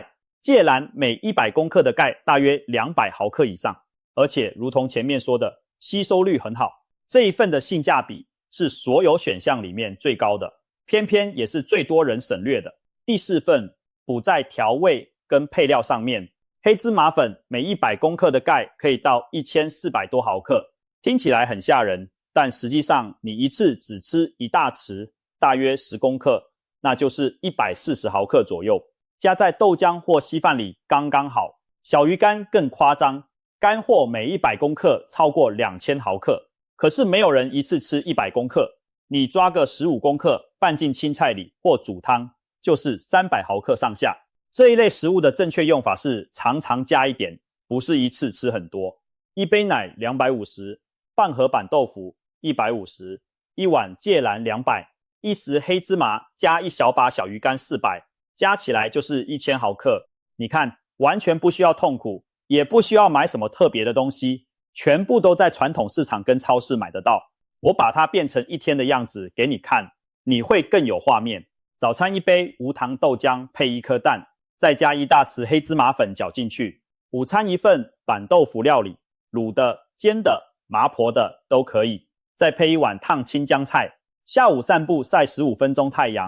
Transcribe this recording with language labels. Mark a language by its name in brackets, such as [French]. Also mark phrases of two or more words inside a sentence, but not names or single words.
[Chinese] 芥藍每100公克的鈣大約200毫克以上，而且如同前面說的，吸收率很好。這一份的性價比是所有選項裡面最高的，偏偏也是最多人省略的。第4份補在調味跟配料上面，黑芝麻粉每100公克的鈣可以到1400多毫克，聽起來很嚇人，但實際上你一次只吃1大匙，大約10公克，那就是140毫克左右，加在豆漿或稀飯裡剛剛好。小魚乾更誇張，乾貨每100公克超過2000毫克，可是沒有人一次吃100公克，你抓個15公克拌進青菜裡或煮湯，就是300毫克上下。這一類食物的正確用法是常常加一點，不是一次吃很多。一杯奶250，半盒板豆腐150，一碗芥藍200，一匙黑芝麻加一小把小魚乾400，加起來就是1000毫克。你看，完全不需要痛苦，也不需要買什麼特別的東西，全部都在傳統市场跟超市買得到。我把它變成一天的樣子給你看，你會更有畫面。早餐一杯無糖豆漿配1顆蛋，再加1大匙黑芝麻粉攪進去。午餐一份板豆腐料理，滷的、煎的、麻婆的都可以，再配一碗燙青江菜。下午散步曬15分鐘太陽。